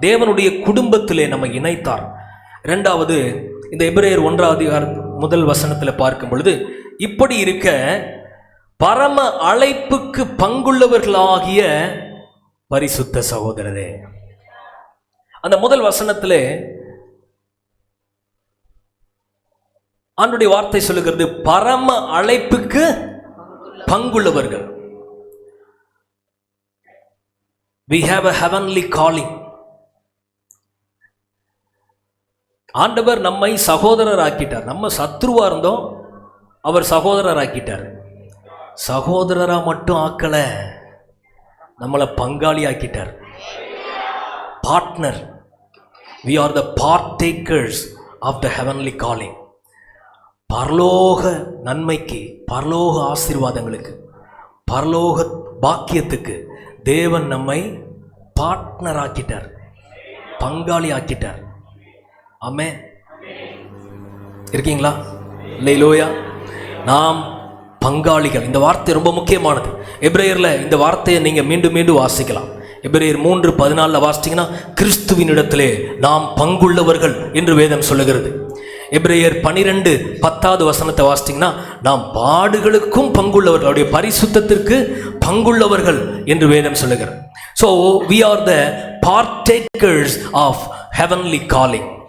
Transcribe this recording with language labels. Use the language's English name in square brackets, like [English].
[Tamil] தேவனுடைய குடும்பத்திலே நம்மை இணைத்தார். இரண்டாவது, இந்த எபிரேயர் 1ஆம் அதிகாரம் 1 வசனத்தில் பார்க்கும் பொழுது, இப்படி இருக்க பரம அழைப்புக்கு பங்குள்ளவர்களாகிய பரிசுத்த சகோதரரே. அந்த 1 வசனத்திலே ஆண்டுடைய வார்த்தை சொல்லுகிறது, பரம அழைப்புக்கு பங்குள்ளவர்கள். [English] We have a heavenly calling. [Tamil] ஆண்டவர் நம்மை சகோதரர் ஆக்கிட்டார். நம்ம சத்ருவா இருந்தோம், அவர் சகோதரர் ஆக்கிட்டார். சகோதரரா மட்டும் ஆக்கல, நம்மளை பங்காளி ஆக்கிட்டார். [English] Partner. We are the partakers of the heavenly calling. [Tamil] பரலோக நன்மைக்கு, பரலோக ஆசீர்வாதங்களுக்கு, பரலோக பாக்கியத்துக்கு தேவன் நம்மை பார்ட்னர் ஆக்கிட்டார், பங்காளி ஆக்கிட்டார். ஆமென். இருக்கீங்களா? அல்லேலூயா. நாம் பங்காளிகள். இந்த வார்த்தை ரொம்ப முக்கியமானது. எபிரேயர்ல இந்த வார்த்தையை நீங்க மீண்டும் மீண்டும் வாசிக்கலாம். எபிரேயர் 3:14 வாசிச்சீங்கன்னா, கிறிஸ்துவின் இடத்திலே நாம் பங்குள்ளவர்கள் என்று வேதம் சொல்லுகிறது. எபிரேயர் 12:10 வசனத்தை வாசிச்சீங்கன்னா, நாம் பாடுகளுக்கும் பங்குள்ளவர்கள், அவருடைய பரிசுத்தத்திற்கு பங்குள்ளவர்கள் என்று வேதம் சொல்லுகிறது. [English] So we are the partakers of heavenly calling.